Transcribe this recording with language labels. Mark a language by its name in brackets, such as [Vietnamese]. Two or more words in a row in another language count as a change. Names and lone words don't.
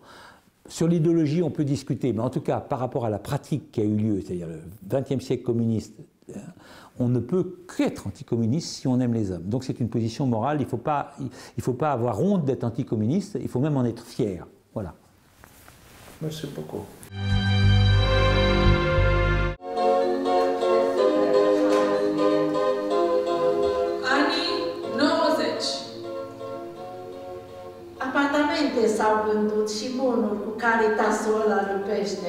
[French] Sur l'idéologie, on peut discuter, mais en tout cas, par rapport à la pratique qui a eu lieu, c'est-à-dire le XXe siècle communiste, on ne peut qu'être anticommuniste si on aime les hommes. Donc c'est une position morale, il ne faut pas avoir honte d'être anticommuniste, il faut même en être fier. Voilà. Merci beaucoup. [Romanian] Apartamente s-au vândut și bunuri cu Caritasul ăla lui Pește.